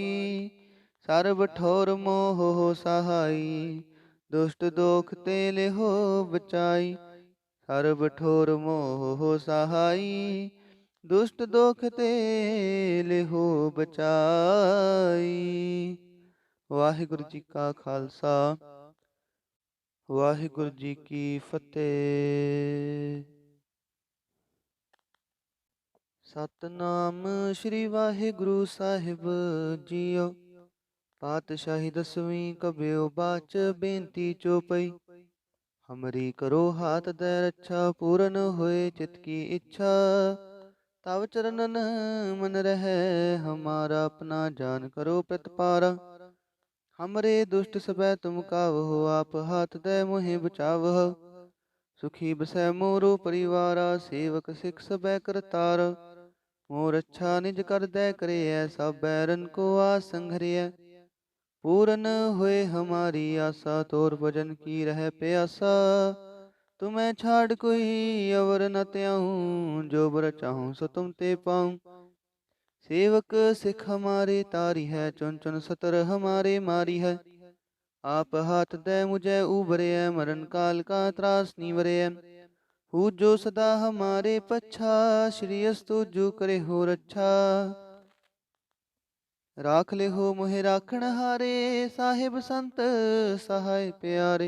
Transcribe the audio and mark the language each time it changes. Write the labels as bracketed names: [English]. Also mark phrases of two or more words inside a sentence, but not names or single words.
[Braj] सर्व ठोर मोह हो सहाई, दुष्ट दोख ते लिहो बचाई। सर्व ठोर मोह हो सहाई, दुष्ट दोख ते लिहो बचाई। [Punjabi] ਵਾਹਿਗੁਰੂ ਜੀ ਕਾ ਖਾਲਸਾ, ਵਾਹਿਗੁਰੂ ਜੀ ਕੀ ਫਤਿਹ। ਸਤਨਾਮ ਸ੍ਰੀ ਵਾਹਿਗੁਰੂ ਸਾਹਿਬ ਜੀਓ। ਪਾਤਸ਼ਾਹੀ ਦਸਵੀਂ ਕਬਿਓ ਬਾਚ ਬੇਨਤੀ ਚੋਪਈ। [Braj] ਹਮਰੀ ਕਰੋ ਹਾਥ ਦੈ ਰੱਛਾ, ਪੂਰਨ ਹੋਏ ਚਿਤ ਕੀ ਇੱਛਾ। ਤਵ ਚਰਨਨ ਮਨ ਰਹਿ ਹਮਾਰਾ, ਆਪਣਾ ਜਾਨ ਕਰੋ ਪ੍ਰਤਪਾਰਾ। हमरे दुष्ट सबै तुम कावहो, आप हाथ दे मोहि बचावह। सुखी बसै मोरो परिवारा, सेवक सिख सबै करतार। मोर अच्छा निज कर दे करे, सब बैरन को आस संघरिय। पूरन होए हमारी आशा, तोर भजन की रह प्यासा। तुम्हें छाड़ कोई अवर न त्याऊं, जो बर चाहूं सो तुम ते पाऊं। सेवक सिख हमारे तारी है, चुन चुन सतर हमारे मारी है। आप हाथ दे मुझे उबरे, मरण काल का त्रास नीवरे। पूजो सदा हमारे पच्छा, श्री अस्तु जो करे हो रच्छा। राख ले हो मोहे राखण हारे, साहिब संत सहाय प्यारे।